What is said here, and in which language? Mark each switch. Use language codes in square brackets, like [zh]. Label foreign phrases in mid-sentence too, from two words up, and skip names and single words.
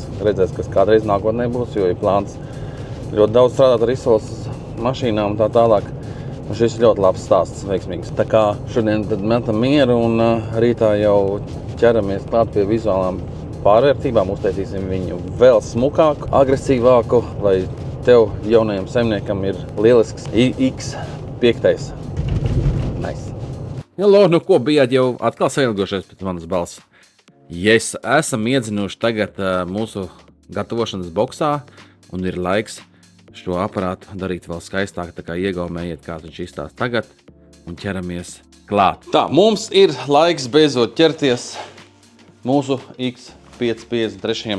[lv] Redzēs, kas kādreiz nākotnē būs, jo ir plāns ļoti daudz strādāt ar izsoles mašīnām un tā tālāk. Un šis ir ļoti labs stāsts, veiksmīgs. Tā kā šodien tad metam mieru un rītā jau ķeramies klāt pie vizuālām pārvērtībām, uztaisīsim viņu vēl smukāku, agresīvāku, lai tev jaunajam saimniekam ir lielisks X5. Nice. Hello, nu ko bijāt jau atkal sailgošies pēc manas balss? Yes, esam iedzinuši tagad mūsu gatavošanas boksā un ir laiks šo aparātu darīt vēl skaistāk, tā kā iegaumējiet, kā viņš izstās tagad un ķeramies klāt. Tā, mums ir laiks beidzot ķerties mūsu X553.